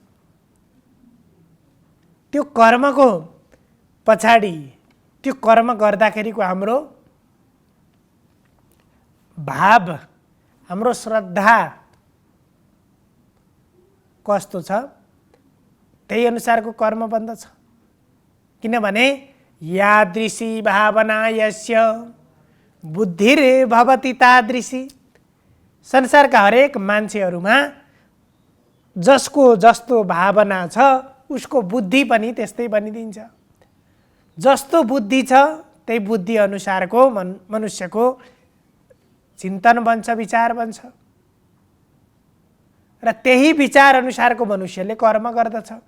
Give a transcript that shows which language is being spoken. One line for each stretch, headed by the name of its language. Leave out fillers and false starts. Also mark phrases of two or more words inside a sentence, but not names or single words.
Nepali: त्यो कर्मको पछाडि त्यो कर्म गर्दाखेरिको हाम्रो भाव, हाम्रो श्रद्धा कस्तो छ त्यही अनुसारको कर्म बन्दछ।
Sanskrit: किनभने यादृशी भावना यस्य बुद्धिर्भवति तादृशी,
Nepali: संसारका हरेक मान्छेहरूमा जसको जस्तो भावना छ उसको बुद्धि पनि त्यस्तै बनिदिन्छ। जस्तो बुद्धि छ त्यही बुद्धि अनुसारको मनुष्यको चिन्तन बन्छ, विचार बन्छ र त्यही विचार अनुसारको मनुष्यले कर्म गर्दछ।